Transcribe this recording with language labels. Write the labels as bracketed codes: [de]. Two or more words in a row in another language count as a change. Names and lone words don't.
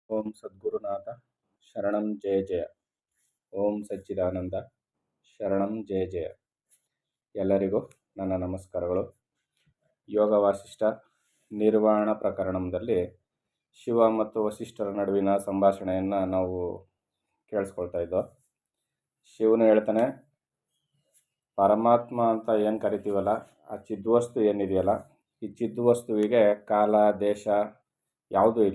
[sa] ಓಂ ಸದ್ಗುರುನಾಥ ಶರಣಂ ಜಯ ಜಯ. ಓಂ ಸಚ್ಚಿದಾನಂದ ಶರಣಂ ಜಯ ಜಯ. [kn] ಎಲ್ಲರಿಗೂ ನನ್ನ ನಮಸ್ಕಾರಗಳು. ಯೋಗ ವಾಸಿಷ್ಠ ನಿರ್ವಾಣ ಪ್ರಕರಣದಲ್ಲಿ ಶಿವ ಮತ್ತು ವಸಿಷ್ಠರ ನಡುವಿನ ಸಂಭಾಷಣೆಯನ್ನು ನಾವು ಕೇಳಿಸ್ಕೊಳ್ತಾ ಇದ್ದೋ. ಶಿವನು ಹೇಳ್ತಾನೆ, ಪರಮಾತ್ಮ ಅಂತ ಏನು ಕರಿತೀವಲ್ಲ, ಆ ಚಿದ್ವಸ್ತು ಏನಿದೆಯಲ್ಲ, ಈ ಚಿದ್ವಸ್ತುವಿಗೆ ಕಾಲ ದೇಶ ಯಾವುದೂ ಇಲ್ಲ.